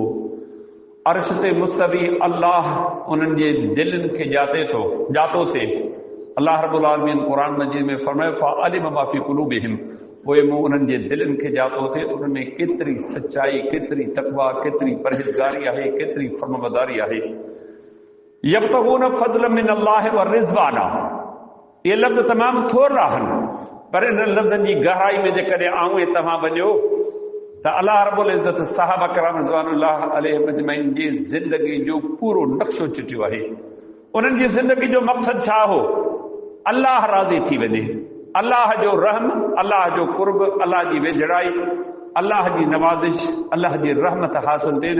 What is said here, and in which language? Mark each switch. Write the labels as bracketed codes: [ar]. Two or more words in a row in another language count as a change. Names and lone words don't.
[sd] अर्श ते मुस्तवी अल्लाह उन्हनि जे दिलनि खे जातो थे। [ar] الله رب العالمين [sd] क़ुरान मजीद में फरमायो [ar] فعلم ما في قلوبهم, [sd] पोइ मूं उन्हनि जे दिलनि खे जातो थे उन्हनि में केतिरी सचाई, केतिरी तक़वा, केतिरी परहेज़गारी आहे, केतिरी फर्मबरदारी आहे। [ar] يبتغون فضلا من الله ورضوانا, [sd] ये लफ़्ज़ तमामु थोरा आहिनि, पर इन लफ़्ज़नि जी गहराई में जेकॾहिं आऊं ऐं तव्हां वञो त [ar] الله رب العزة [sd] सहाबा किराम [ar] رضوان الله عليهم أجمعين [sd] जी ज़िंदगी जो पूरो नक्शो चिटियो आहे। उन्हनि जी ज़िंदगी जो मक़सदु छा हो? अल्लाह राज़ी थी वञे, अल्लाह जो रहम, अल्लाह जो कुर्ब, अल्लाह जी वेझड़ाई, अल्लाह जी नवाज़िश, अल्लाह जी रहमत हासिल थियनि।